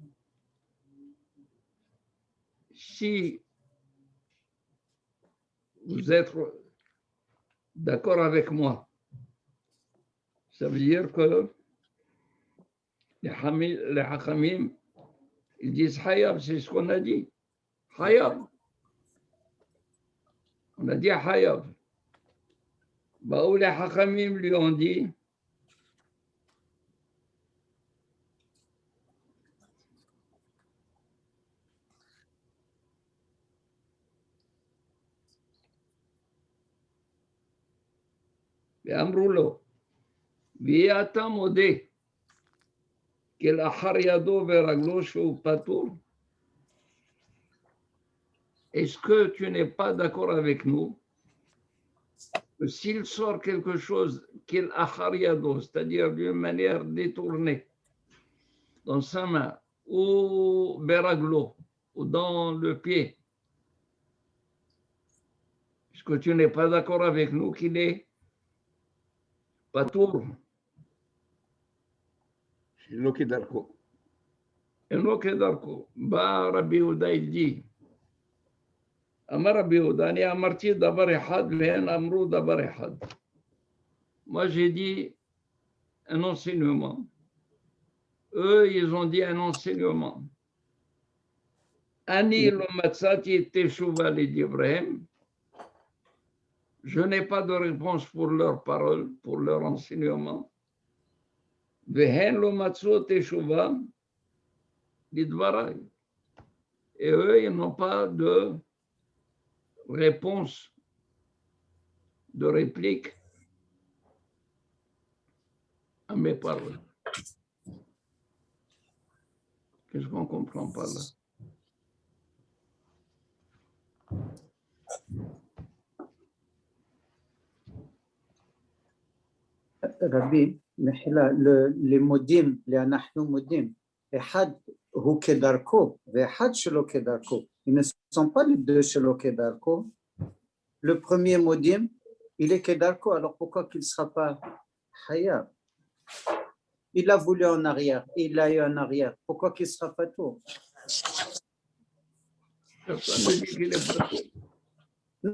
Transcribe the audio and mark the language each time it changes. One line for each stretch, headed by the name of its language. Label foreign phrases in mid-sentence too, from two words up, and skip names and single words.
French: Si vous êtes d'accord avec moi, Ça veut dire que les Hachamim, ils disent Hayab, c'est ce qu'on a dit. Hayab. On a dit Hayab. Bah, où les Hachamim lui ont dit
Hebrew: ואמרו לו, ויהיה אתה מודה כי לאחר ידו ורגלו שהוא פטור.
French: Est-ce que tu n'es pas d'accord avec nous que s'il sort quelque chose qu'il
Hebrew: אחר ידו,
French: c'est-à-dire d'une manière détournée, dans sa main, ou beraglo, ou dans le pied, est-ce que tu n'es pas d'accord avec nous qu'il est patour?
Hebrew: שלא כדרכו. אינו כדרכו. בא רבי יהודה il אמר רבי יהודה, אני אמרתי דבר אחד והם אמרו דבר אחד.
French: Moi j'ai dit un enseignement. Eux, ils ont dit un enseignement.
Hebrew: אני לא מצאתי תשובה לדבריהם.
French: Je n'ai pas de réponse pour leurs paroles, pour leur enseignement.
Hebrew: והן לא מצאו תשובה לדבריי.
French: Et eux, ils n'ont pas de réponse, de réplique à mes paroles. Qu'est-ce qu'on ne comprend pas là? Rabbi, les modim, les
Hebrew: אנחנו מודים, אחד הוא כדרכו ואחד שלא כדרכו.
French: Ils ne sont pas les deux
Hebrew: שלא כדרכו.
French: Le premier modim, il est כדרכו, alors pourquoi qu'il ne sera pas חייב? Il a voulu en arrière, il a eu en arrière, pourquoi qu'il ne sera pas tout? Personne ne dit qu'il est pas tout.